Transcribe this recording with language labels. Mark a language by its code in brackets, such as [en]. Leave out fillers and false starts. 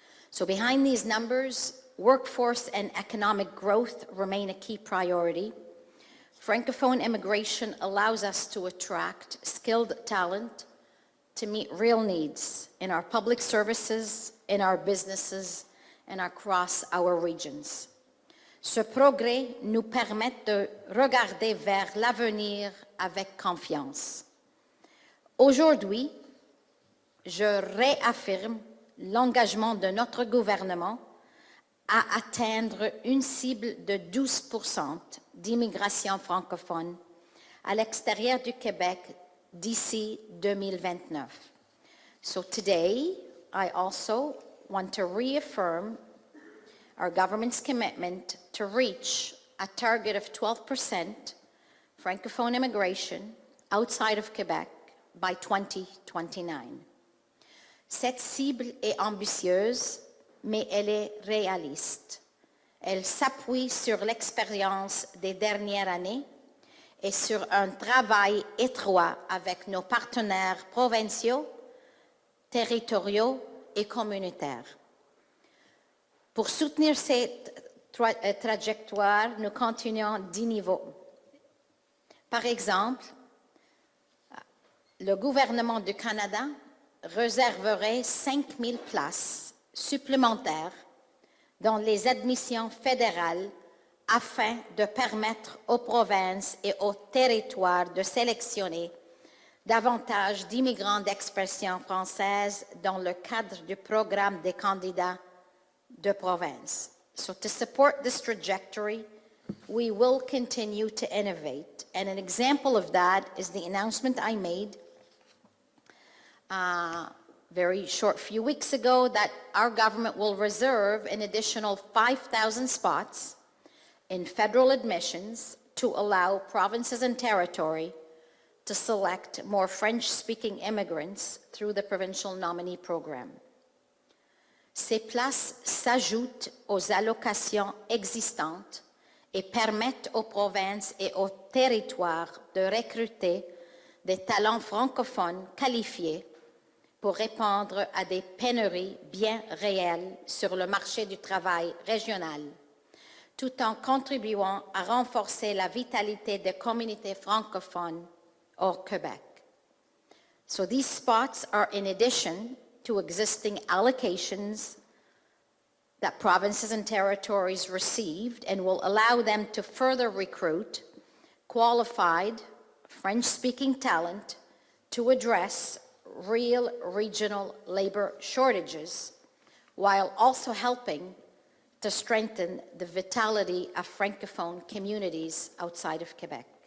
[en] So behind these numbers, workforce and economic growth remain a key priority. Francophone immigration allows us to attract skilled talent to meet real needs in our public services, in our businesses, and across our regions. [fr] Ce progrès nous permet de regarder vers l'avenir avec confiance. Aujourd'hui, je réaffirme l'engagement de notre gouvernement à atteindre une cible de 12% d'immigration francophone à l'extérieur du Québec d'ici 2029. [en] So today, I also want to reaffirm our government's commitment to reach a target of 12% Francophone immigration outside of Quebec by 2029. [fr] Cette cible est ambitieuse, mais elle est réaliste. Elle s'appuie sur l'expérience des dernières années et sur un travail étroit avec nos partenaires provinciaux, territoriaux et communautaires. Pour soutenir cette trajectoire, nous continuons 10 niveaux. Par exemple, le gouvernement du Canada réserverait 5 000 places supplémentaires dans les admissions fédérales afin de permettre aux provinces et aux territoires de sélectionner davantage d'immigrants d'expression française dans le cadre du programme des candidats de province. [en] So to support this trajectory, we will continue to innovate. And an example of that is the announcement I made very short few weeks ago that our government will reserve an additional 5,000 spots in federal admissions to allow provinces and territory to select more French-speaking immigrants through the provincial nominee program. [fr] Ces places s'ajoutent aux allocations existantes et permettent aux provinces et aux territoires de recruter des talents francophones qualifiés pour répondre à des pénuries bien réelles sur le marché du travail régional, tout en contribuant à renforcer la vitalité des communautés francophones au Québec. [en] So these spots are in addition to existing allocations that provinces and territories received and will allow them to further recruit qualified French-speaking talent to address real regional labor shortages while also helping to strengthen the vitality of francophone communities outside of Quebec.